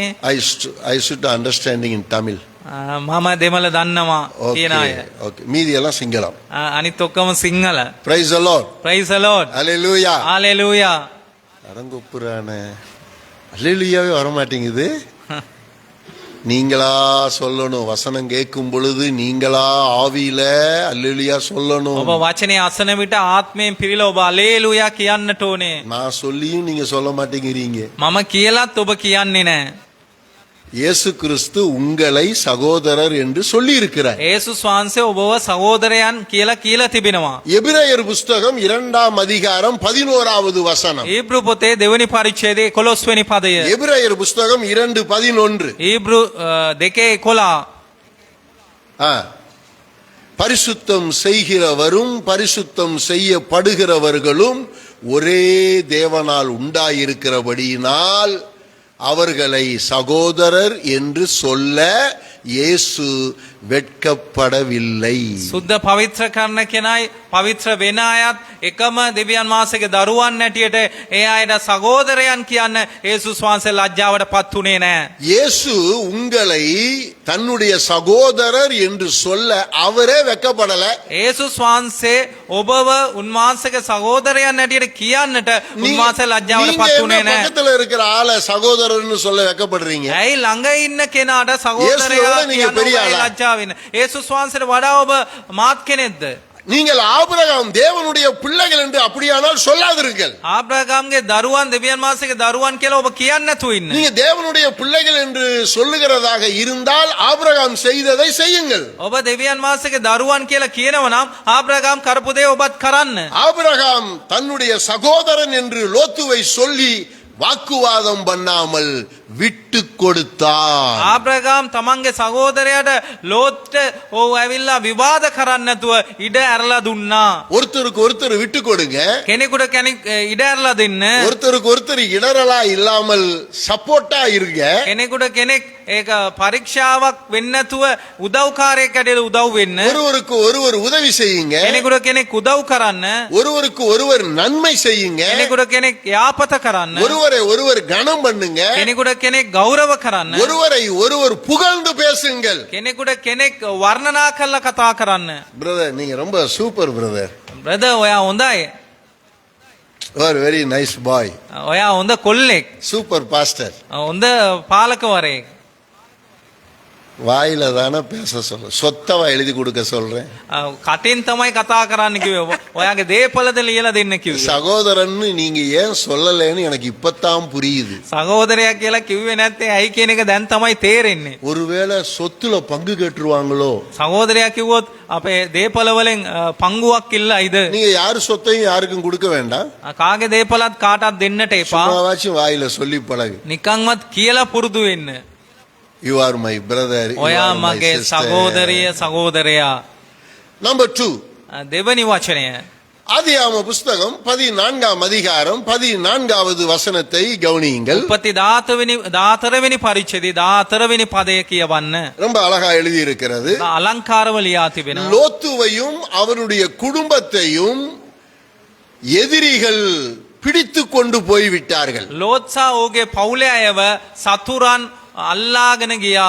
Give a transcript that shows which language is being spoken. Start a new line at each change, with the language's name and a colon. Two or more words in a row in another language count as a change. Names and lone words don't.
English: I should understanding in Tamil.
Sinhala: මම දෙමළ දන්නවා කියන අය.
Tamil: ஓகே, மீதி எல்லாம் சிங்களம்.
Sinhala: අනිත් ඔක්කොම සිංහල.
English: Praise the Lord. praise the lord. Hallelujah. hallelujah.
Tamil: அடங்கொப்புறானே. அல்லேலூயாவே வர மாட்டேங்குது. நீங்களா சொல்லணும். வசனம் கேட்கும் பொழுது நீங்களா ஆவியில அல்லேலூயா சொல்லணும்.
Sinhala: ඔබ වචනේ අසන විට ආත්මයෙන් පිරීලා ඔබ හalleluya කියන්නට ඕනේ.
Tamil: நான் சொல்லியும் நீங்க சொல்ல மாட்டேங்கிறீங்க.
Sinhala: මම කියලත් ඔබ කියන්නේ නැහැ.
Tamil: இயேசு கிறிஸ்து உங்களை சகோதரர் என்று சொல்லி இருக்கிறார்.
Sinhala: යේසුස් වහන්සේ ඔබව සහෝදරයන් කියලා තිබෙනවා.
Tamil: எபிரேயர் புஸ்தகம் 2ஆம் அதிகாரம் 11வது வசனம்.
Sinhala: ඊබ්‍රු පොතේ දෙවෙනි පරිච්ඡේදයේ 11 වෙනි පදය.
Tamil: எபிரேயர் புஸ்தகம் 2:11.
Sinhala: ඊබ්‍රු 2:11.
Tamil: பரிசுத்தம் செய்கிறவரும் பரிசுத்தம் செய்யப்படுகிறவர்களும் ஒரே தேவனால் உண்டாயிருக்கிறபடியினால் அவர்களை சகோதரர் என்று சொல்ல இயேசு வெட்கப்படவில்லை.
Sinhala: සුද්ධ පවිත්‍ර කරන කෙනයි පවිත්‍ර වෙන අයත් එකම දෙවියන් වහන්සේගේ දරුවන් නැටියට ඒ අයට සහෝදරයන් කියන්න යේසුස් වහන්සේ ලැජ්ජාවට පත් උනේ නැහැ.
Tamil: இயேசு உங்களை தன்னுடைய சகோதரர் என்று சொல்ல அவரே வெட்கப்படல.
Sinhala: යේසුස් වහන්සේ ඔබව උන්වහන්සේගේ සහෝදරයන් නැටියට කියන්නට උන්වහන්සේ ලැජ්ජාවට
Tamil: நீங்க
Sinhala: පත්
Tamil: என்ன
Sinhala: උනේ නැහැ.
Tamil: பக்கத்துல இருக்கிற ஆளை சகோதரர்னு சொல்ல வெட்கப்படுறீங்க?
Sinhala: ඇයි ළඟ ඉන්න කෙනාට යේසුස් සහෝදරයා වහන්සේ நீங்க කියන්න
Tamil: பெரிய
Sinhala: ඔබ
Tamil: ஆளா?
Sinhala: ලැජ්ජාව වෙන. යේසුස් වහන්සේට වඩා ඔබ මාත් කෙනෙක්ද?
Tamil: நீங்கள் ஆபிரகாம் தேவனுடைய பிள்ளைகள் என்று அப்படியானால் சொல்லாதிருங்கள்.
Sinhala: ආබ්‍රහාම්ගේ දරුවන් දෙවියන් වහන්සේගේ දරුවන් කියලා ඔබ කියන්නේ නැතුව ඉන්න.
Tamil: நீங்க தேவனுடைய பிள்ளைகள் என்று சொல்லுகிறதாக இருந்தால் ஆபிரகாம் செய்ததை செய்யுங்கள்.
Sinhala: ඔබ දෙවියන් වහන්සේගේ දරුවන් කියලා කියනව නම් ආබ්‍රහාම් කරපු දේ ඔබත් කරන්න.
Tamil: ஆபிரகாம் தன்னுடைய சகோதரன் என்று லோத்துவை சொல்லி வாக்குவாதம் பண்ணாமல் விட்டு கொடுத்தார்.
Sinhala: ආබ්‍රහාම් තමන්ගේ සහෝදරයාට ලෝත්ට ඕව ඇවිල්ලා විවාද කරන්න නැතුව ඉඩ ඇරලා දුන්නා.
Tamil: ஒருத்தருக்கு ஒருத்தர் விட்டு கொடுங்க.
Sinhala: කෙනෙකුට කෙනෙක් ඉඩ ඇරලා දෙන්න.
Tamil: ஒருத்தருக்கு ஒருத்தர் இடரலா இல்லாமல் சப்போர்ட்டா இருங்க.
Sinhala: කෙනෙකුට කෙනෙක් ඒක පරීක්ෂාවක් වෙන්න නැතුව උදව්කාරයෙක් ඇටියට උදව් වෙන්න.
Tamil: ஒருவருக்கு ஒருவர் உதவி செய்யுங்க.
Sinhala: කෙනෙකුට කෙනෙක් උදව් කරන්න.
Tamil: ஒருவருக்கு ஒருவர் நன்மை செய்யுங்க.
Sinhala: කෙනෙකුට කෙනෙක් යාපත කරන්න.
Tamil: ஒருவரை ஒருவர் கனம் பண்ணுங்க.
Sinhala: කෙනෙකුට කෙනෙක් ගෞරව කරන්න.
Tamil: ஒருவரை ஒருவர் புகழ்ந்து பேசுங்கள்.
Sinhala: කෙනෙකුට කෙනෙක් වර්ණනා කරලා කතා කරන්න.
Tamil: பிரதர் நீங்க ரொம்ப சூப்பர் பிரதர்.
Sinhala: බ්‍රදර් ඔයා හොඳයි.
English: very nice boy.
Sinhala: ඔයා හොඳ කොල්ලෙක්.
English: super pastor.
Sinhala: හොඳ පාලකවරයෙක්.
Tamil: வாயில தானே பேச சொல்ல, சொத்தவா எழுதி கொடுக்க சொல்றேன்.
Sinhala: කටින් තමයි කතා කරන්න කිව්වේ. ඔයාගේ දේපලද ලියලා දෙන්න කිව්වේ.
Tamil: சகோதரன்னு நீங்க ஏன் சொல்லலைன்னு எனக்கு இப்பதான் புரியுது.
Sinhala: සහෝදරයා කියලා කිව්වේ නැත්තේ ඇයි කියන එක දැන් තමයි තේරෙන්නේ.
Tamil: ஒருவேளை சொத்துல பங்கு கேட்டுருவாங்களோ?
Sinhala: සහෝදරයා කිව්වොත් අපේ දේපල වලින් පංගුවක් ඉල්ලයිද?
Tamil: நீங்க யாரு சொத்தையும் யாருக்கும் கொடுக்க வேண்டாம்.
Sinhala: කාගේ දේපලත් කාටවත් දෙන්නට එපා.
Tamil: சும்மாவாச்சும் வாயில சொல்லி பழகு.
Sinhala: නිකන්වත් කියලා පුරුදු වෙන්න.
English: You are my brother.
Sinhala: ඔයා මගේ සහෝදරිය සහෝදරයා.
English: Number 2.
Sinhala: දෙවනි වචනය.
Tamil: ஆதியாகம புஸ்தகம் 14ஆம் அதிகாரம் 14வது வசனத்தை கவனியுங்கள்.
Sinhala: උපති 14වෙනි පරිච්ඡේදය 14වෙනි පදය කියවන්න.
Tamil: ரொம்ப அழகா எழுதி இருக்கிறது.
Sinhala: අලංකාරව ලියා තිබෙනවා.
Tamil: லோத்துவையும் அவருடைய குடும்பத்தையும் எதிரிகள் பிடித்து கொண்டு போய்விட்டார்கள்.
Sinhala: ලෝත්සා ඕගේ පවුලේ අයව සතුරන් අල්ලාගෙන ගියා.